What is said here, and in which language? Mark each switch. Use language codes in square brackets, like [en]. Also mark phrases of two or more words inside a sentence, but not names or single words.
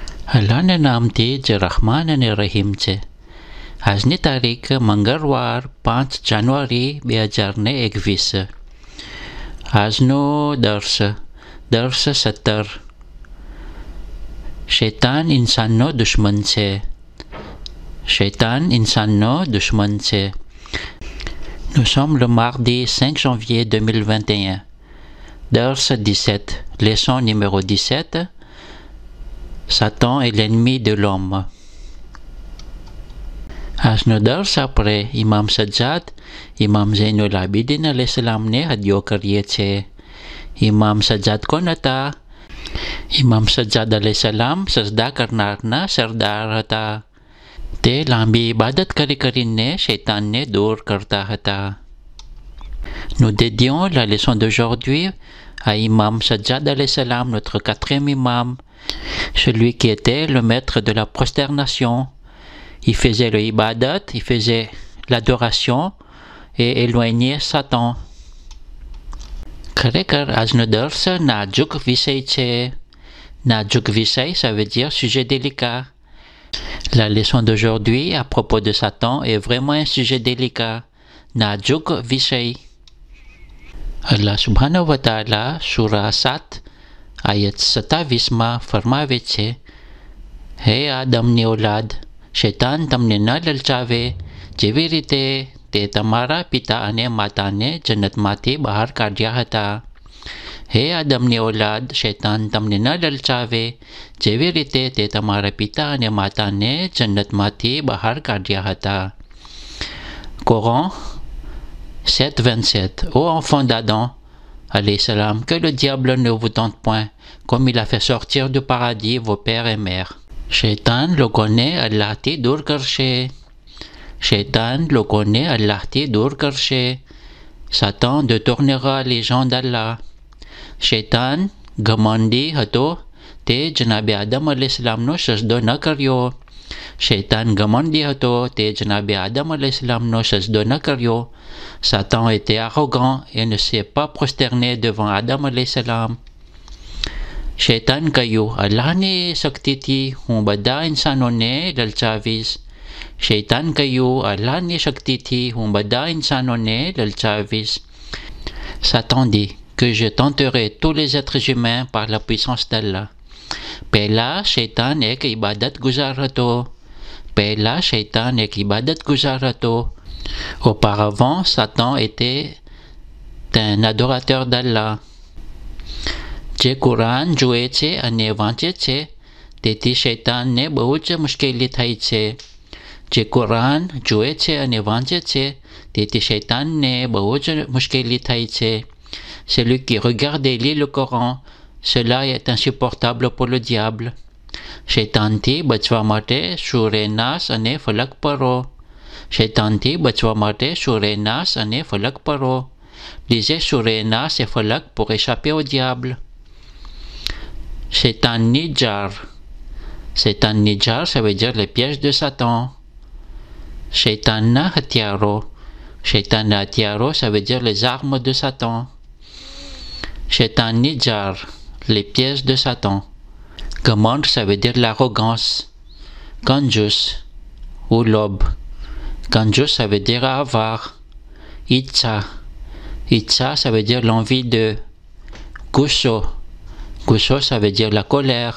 [gu] अल्लाहने नामથી જે રહમાન અને રહીમ છે. આજની તારીખ મંગળવાર 5 જાન્યુઆરી 2021. આજનો દર્શ 17. શૈતાન ઇન્સાનનો દુશ્મન છે. શૈતાન ઇન્સાનનો દુશ્મન છે. [fr] Nous sommes le mardi 5 janvier 2021. Dars 17, leçon numéro 17. Satan est l'ennemi de l'homme. [gu] આજનો દર્શ આપણે ઇમામ સજ્જાદ, ઇમામ ઝૈનુલ આબિદીન અલૈહિસ્સલામને હદિયો કરીએ છીએ. ઇમામ સજ્જાદ કોણ હતા? ઇમામ સજ્જાદ અલૈહિસ્સલામ સજદા કરનારના સરદાર હતા. તે લાંબી ઇબાદત કરીને શૈતાનને દૂર કરતા હતા. [fr] Nous dédions la leçon d'aujourd'hui à Imam Sajjad [ar] عليه السلام, [fr] notre quatrième imam, celui qui était le maître de la prosternation. Il faisait le ibadat, il faisait l'adoration et éloignait Satan. [gu] ખરેખર આજનો દર્શ નાજુક વિષય છે. નાજુક વિષય, [fr] ça veut dire sujet délicat. La leçon d'aujourd'hui à propos de Satan est vraiment un sujet délicat. [gu] નાજુક વિષય. [ar] الله سبحانه وتعالى, [gu] surah 7, ayat 27 ફરમાવે છે, હે આદમની ઓલાદ, શૈતાન તમને ન લલચાવે જેવી રીતે તે તમારા પિતા અને માતાને જન્નતમાંથી બહાર કાઢ્યા હતા. હે આદમની ઓલાદ, શૈતાન તમને ન લલચાવે જેવી રીતે તે તમારા પિતા અને માતાને જન્નતમાંથી બહાર કાઢ્યા હતા. [fr] Coran 7:27. Ô enfants d'Adam, [ar] عليه السلام, [fr] que le diable ne vous tente point, comme il a fait sortir du paradis vos pères et mères. [gu] Shaitan લોકોને અલ્લાહથી દૂર કરશે. Shaitan લોકોને અલ્લાહથી દૂર કરશે. [fr] Satan détournera les gens d'Allah. [gu] Shaitan ઘમંડી હતો, તે જનાબે આદમ અલૈહિસ્સલામનો સજદો ન કર્યો. શૈતાન ઘમંડી હતો, તે જનાબે આદમ અલૈહિસ્સલામનો સજદો ન કર્યો. [fr] Satan était arrogant et ne s'est pas prosterné devant Adam alayhisalam. [gu] શૈતાન કહ્યું, અલ્લાહની શક્તિથી હું બધા ઇન્સાનોને લલચાવીશ. શૈતાન કહ્યું, અલ્લાહની શક્તિથી હું બધા ઇન્સાનોને લલચાવીશ. [fr] Satan dit que je tenterai tous les êtres humains par la puissance d'Allah. [gu] પહેલા શૈતાન એક ઇબાદત ગુજાર હતો. પહેલા શૈતાન એક ઇબાદત ગુજાર હતો. [fr] Auparavant, Satan était un adorateur d'Allah. [gu] જે કુરાન જુએ છે અને વાંચે છે તેથી શૈતાનને બહુ જ મુશ્કેલી થઈ છે. જે કુરાન જુએ છે અને વાંચે છે તેથી શૈતાનને બહુ જ મુશ્કેલી થઈ છે. [fr] Celui qui regarde et lit le Coran, cela est insupportable pour le diable. [gu] શૈતાનથી બચવા માટે સૂરે નાસ અને ફલક પઢો. શૈતાનથી બચવા માટે સૂરે નાસ અને ફલક પઢો. [fr] Lisez [gu] સૂરે નાસ [fr] et ફલક pour échapper au diable. [gu] શૈતાનની જાર. શૈતાનની જાર, [fr] ça veut dire les pièges de Satan. [gu] શૈતાનના હથિયારો. શૈતાનના હથિયારો, [fr] ça veut dire les armes de Satan. [gu] શૈતાનની જાર, [fr] les pièges de Satan. Commande, ça veut dire l'arrogance. [gu] Kanjus ou lob. [fr] Kanjus, ça veut dire avoir. [gu] Itcha. [fr] Itcha, ça veut dire l'envie de. [gu] Gusso. [fr] Gusso, ça veut dire la colère.